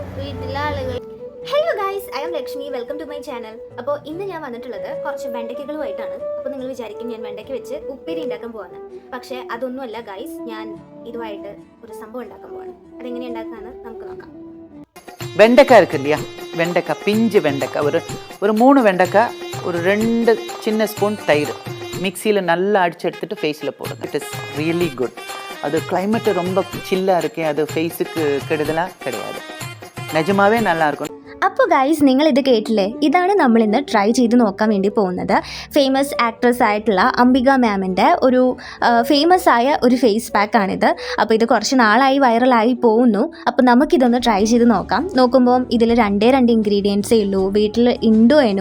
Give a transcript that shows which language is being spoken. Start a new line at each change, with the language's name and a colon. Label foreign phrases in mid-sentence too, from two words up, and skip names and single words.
Malayalam: വീട്ടിലെ ആളുകൾ.
English: Hello guys, I am Lakshmi. Welcome to my channel.
Malayalam: അപ്പോൾ ഇന്ന് ഞാൻ വന്നിട്ടുള്ളത് കുറച്ച് വെണ്ടയ്ക്കകളുമായിട്ടാണ്. അപ്പോൾ നിങ്ങൾ വിചാരിക്കും ഞാൻ വെണ്ടയ്ക്ക വെച്ച് ഉപ്പേരി ഉണ്ടാക്കാൻ പോവാണ്. പക്ഷേ അതൊന്നുമല്ല ഗൈസ്, ഞാൻ ഇതുമായിട്ട് ഒരു സംഭവം ഉണ്ടാക്കാൻ പോവാണ്. അതെങ്ങനെ ഉണ്ടാക്കാന്ന് നമുക്ക് നോക്കാം.
Tamil: வெண்டைக்காய் இருக்கு இல்லையா, வெண்டைக்காய் பிஞ்சு வெண்டைக்காய் ஒரு 3 வெண்டைக்காய், ஒரு 2 சின்ன ஸ்பூன் தயிர் மிக்சியில் நல்லா அடித்து எடுத்துகிட்டு ஃபேஸில் போடுங்க.
English: It is really good.
Tamil: அது கிளைமேட்டு ரொம்ப சில்லாக இருக்கே, அது ஃபேஸுக்கு கெடுதலாக கிடையாது, நிஜமாவே நல்லாயிருக்கும்.
Malayalam: അപ്പോൾ ഗൈസ്, നിങ്ങളിത് കേട്ടില്ലേ? ഇതാണ് നമ്മളിന്ന് ട്രൈ ചെയ്ത് നോക്കാൻ വേണ്ടി പോകുന്നത്.
English: famous actress
Malayalam: ആയിട്ടുള്ള അംബിക മാമിൻ്റെ ഒരു ഫേമസ് ആയ ഒരു ഫേസ് പാക്കാണിത്. അപ്പോൾ ഇത് കുറച്ച് നാളായി വൈറലായി പോകുന്നു. അപ്പോൾ നമുക്കിതൊന്ന് ട്രൈ ചെയ്ത് നോക്കാം. നോക്കുമ്പോൾ ഇതിൽ 2 ഇൻഗ്രീഡിയൻസേ ഉള്ളൂ, വീട്ടിൽ ഉണ്ടോ എന്നും.